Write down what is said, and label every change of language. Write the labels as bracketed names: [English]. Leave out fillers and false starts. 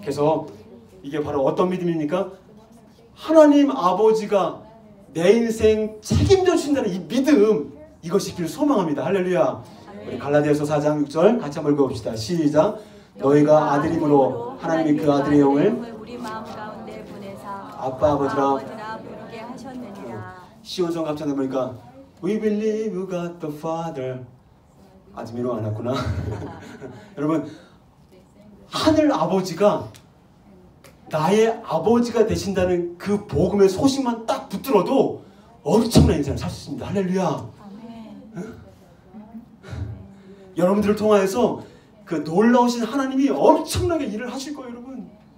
[Korean] 그래서 이게 바로 어떤 믿음입니까? 하나님 아버지가 내 인생 책임져 주신다는 이 믿음, 이것이 있기를 소망합니다. 할렐루야. 우리 갈라디아서 4장 6절 같이 한번 읽어봅시다. 시작. 너희가 아들임으로 하나님이 그 아들의 영을 우리 마음 가운데 보내사 아빠 아버지라 부르게 하셨느니라. 시온성 갑자기 보니까 [English] We believe God the Father. [Korean] 아직 미로 안 왔구나. 여러분, 하늘 아버지가 나의 아버지가 되신다는 그 복음의 소식만 딱 붙들어도 엄청난 인생을 살 수 있습니다. 할렐루야. 아멘. 여러분들을 통하여서 그 놀라우신 하나님이 엄청나게 일을 하실 거예요, 여러분.